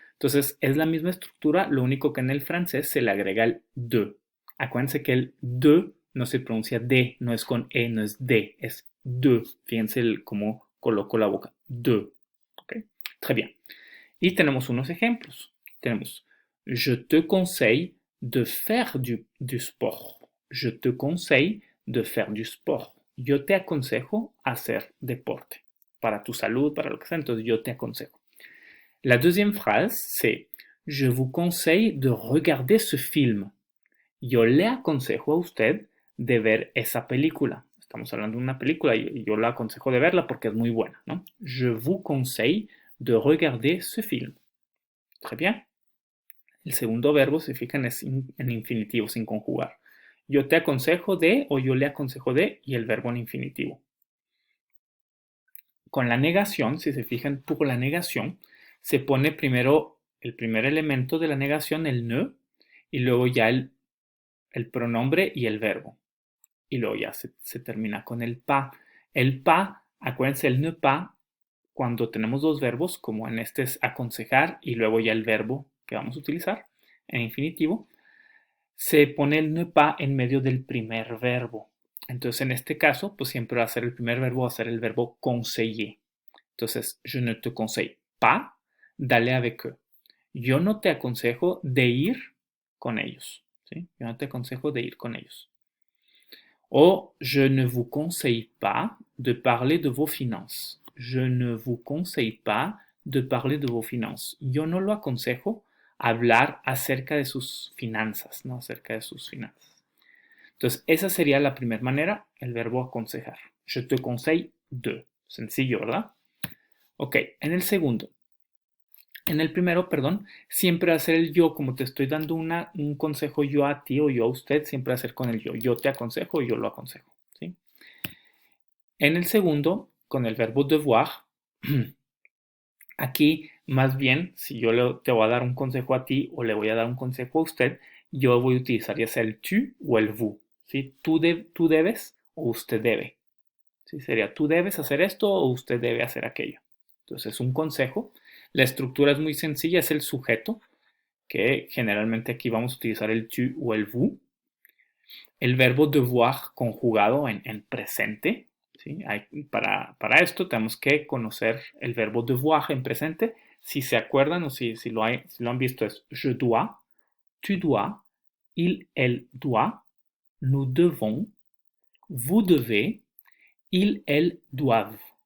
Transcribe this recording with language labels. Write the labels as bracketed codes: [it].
[es] Entonces es la misma estructura, lo único que en el francés se le agrega el de. Acuérdense que el de no se pronuncia de, no es con e, no es de, es de. Fíjense cómo coloco la boca. De. ¿Okay? [fr] Très bien. [es] Y tenemos unos ejemplos. Tenemos, [fr] je te conseille de faire du sport. Je te conseille de faire du sport. [es] Yo te aconsejo hacer deporte. Para tu salud, para lo que sea, entonces yo te aconsejo. [fr] La deuxième phrase, c'est je vous conseille de regarder ce film. [es] Yo le aconsejo a usted de ver esa película. Estamos hablando de una película y yo le aconsejo de verla porque es muy buena, ¿no? [fr] Je vous conseille de regarder ce film. Très bien. [es] El segundo verbo se fijan es en infinitivo, sin conjugar. Yo te aconsejo de o yo le aconsejo de y el verbo en infinitivo. Con la negación, si se fijan, por la negación, se pone primero el primer elemento de la negación, el ne, y luego ya el pronombre y el verbo. Y luego ya se termina con el pa. El pa, acuérdense, el ne pas, cuando tenemos dos verbos, como en este es aconsejar y luego ya el verbo que vamos a utilizar en infinitivo, se pone el ne pas en medio del primer verbo. Entonces, en este caso, pues siempre va a ser el primer verbo, va a ser el verbo conseiller. Entonces, [fr] je ne te conseille pas d'aller avec eux. [es] Yo no te aconsejo de ir con ellos. ¿Sí? Yo no te aconsejo de ir con ellos. [fr] O je ne vous conseille pas de parler de vos finances. Je ne vous conseille pas de parler de vos finances. [es] Yo no lo aconsejo hablar acerca de sus finanzas, ¿no? Acerca de sus finanzas. Entonces, esa sería la primera manera, el verbo aconsejar. [fr] Je te conseille de. [es] Sencillo, ¿verdad? Ok, en el segundo. En el primero, perdón, siempre va a ser el yo, como te estoy dando un consejo yo a ti o yo a usted, siempre va a ser con el yo. Yo te aconsejo y yo lo aconsejo. ¿Sí? En el segundo, con el verbo devoir, aquí más bien, si yo te voy a dar un consejo a ti o le voy a dar un consejo a usted, yo voy a utilizar ya sea el tu o el vous. ¿Sí? Tú debes o usted debe. ¿Sí? Sería tú debes hacer esto o usted debe hacer aquello. Entonces, un consejo. La estructura es muy sencilla, es el sujeto, que generalmente aquí vamos a utilizar el tu o el vous. El verbo devoir conjugado en presente. ¿Sí? Para esto tenemos que conocer el verbo devoir en presente. Si se acuerdan o si lo han visto es [fr] je dois, tu dois, elle doit, nous devons, vous devez, elles doivent.